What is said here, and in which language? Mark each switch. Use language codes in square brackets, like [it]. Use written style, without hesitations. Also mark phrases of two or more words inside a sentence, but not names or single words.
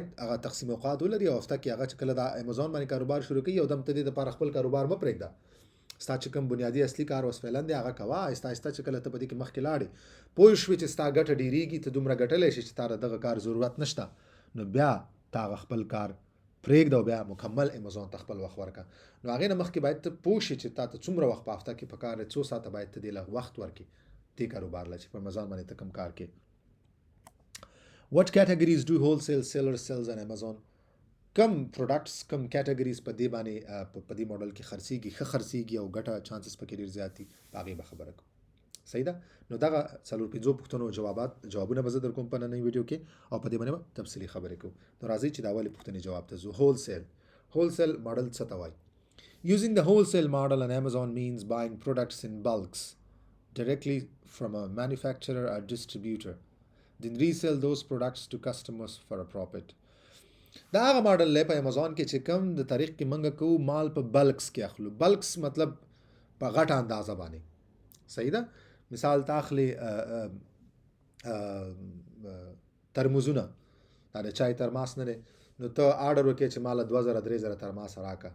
[ps] هغه تقسیم اوقات ولري او هفته کې هغه چې کله د امازون باندې کاروبار شروع کوي یو دم ته دې لپاره خپل کاروبار مه پرېږده ستا چې کوم بنیادي اصلي کار اوس فعلا دی هغه کوه آهسته آهسته چې کله ته په دې کې مخکې لاړې پوه شوې چې ستا ګټه ډېرېږي ته دومره ګټلی شي چې تا دغه کار ضرورت نشته نو بیا تا هغه خپل کار پرېږده او بیا مکمل امازون ته خپل وخت ورکړه نو هغې نه مخکې باید ته پوه شې چې تا ته څومره وخت په هفته کې پکار دی څو ساعته باید ته دې له وخت ورکړې دې کاروبار لا چې په Amazon باندې ته کوم کار کې. [en] What categories do wholesale sellers sells on Amazon? [ps] کم پروډکټس کم کیټګریز په دې باندې په دې موډل کې خرڅيږي ښه خرڅيږي او ګټه چانسز پکې ډیر زیات دي هغه به خبره کوم. صحیح ده. نو دغه څلور پنځو پوښتنو جوابونه به زه در کوم په نننۍ ویډیو کې او په دې باندې تفصیلی خبرې کوم. نو راځي چې دا اولې پوښتنې جواب ته ځو. هولسیل ماډل څه ته وایي؟ [en] Using the wholesale model on Amazon means buying products in bulks directly from a manufacturer or distributor, then resell those products to customers for a profit. [ps] دا هغه ماډل دی په Amazon کې چې کوم د تاریخ کې منګه کو مال په بلکس کې اخلو. بلکس مطلب په غټه اندازه باندې. صحیح ده. مثال تاخلی ترموزونه دا د چای ترماس نه نو ته آرډر وکې چې مال 2000 3000 ترماس راکا.